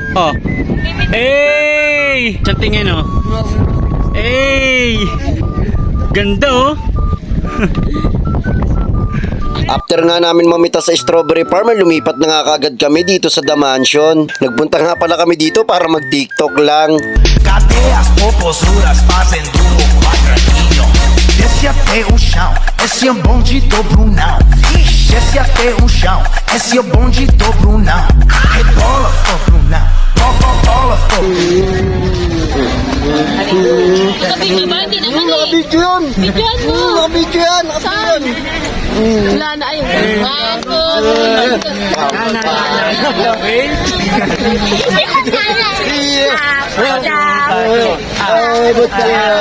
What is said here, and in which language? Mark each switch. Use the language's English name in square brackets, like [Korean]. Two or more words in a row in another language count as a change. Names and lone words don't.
[Filipino] Oh. Hey! Isang tingin, oh. Hey! Ganda, oh. After nga namin mamita sa Strawberry Farm, lumipat na nga kagad kami dito sa The Mansion. Nagpunta nga pala kami dito para mag-TikTok lang. [Portuguese] Cadê as popozuras fazendo o quadradinho? Desce até o chão, esse é o bonde do Brunão. Desce até o chão, esse é o bonde do Brunão. Rebola, ô Brunão, bola, ô [Filipino] Nakabidyo ba? Hindi naman eh. Nakabidyo yan! Bidyoan mo. Nakabidyo yan! Saan? Wala na ayun. Ako. Ay, ba't ka yan?